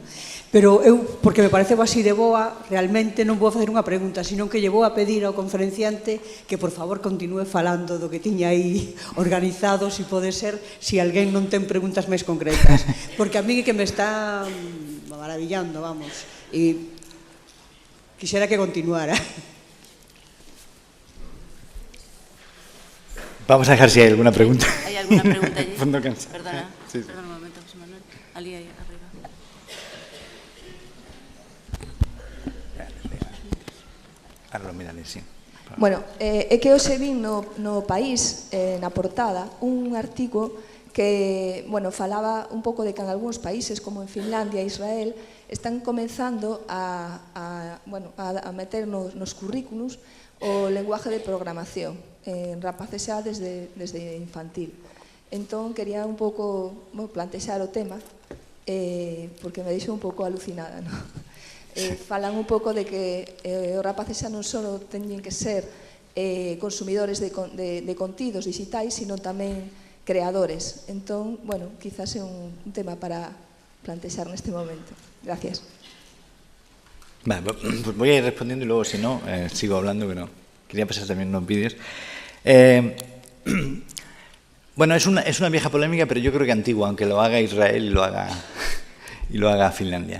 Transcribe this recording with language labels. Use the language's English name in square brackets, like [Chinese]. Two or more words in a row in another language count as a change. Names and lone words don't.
[Galician] Pero eu, porque me pareceu así de boa, realmente non vou facer unha pregunta, sino que lle vou a pedir ao conferenciante que, por favor, continúe falando do que tiña aí organizado, se pode ser, se alguén non ten preguntas máis concretas. Porque a mí que me está maravillando, vamos, e quixera que continuara. [Spanish] Vamos a dejar si hay alguna pregunta. ¿Hay alguna pregunta allí? Fondo cansado. Perdona, Sí. perdona un momento, José Manuel. Ali, ahí arriba. Ahora lo miraré, sí. [Galician] Bueno, é que hoxe vin no País, na portada, un artigo que, bueno, falaba un pouco de que en algúns países, como en Finlandia e Israel, están comenzando a meter nos currículos o [Spanish] lenguaje de programación [Galician] en rapaces xa desde infantil. Entón, quería un pouco plantexar o tema, porque me deixo un pouco alucinada, non? Falan un pouco de que os rapaces xa non só teñen que ser consumidores de contidos digitais, sino tamén creadores. Entón, bueno, quizás é un tema para plantexar neste momento. [Spanish] Gracias. Vale, pues voy a ir respondiendo y luego, si no, sigo hablando, que no. Quería pasar también unos vídeos. Bueno, es una vieja polémica, pero yo creo que antigua, aunque lo haga Israel y lo haga Finlandia.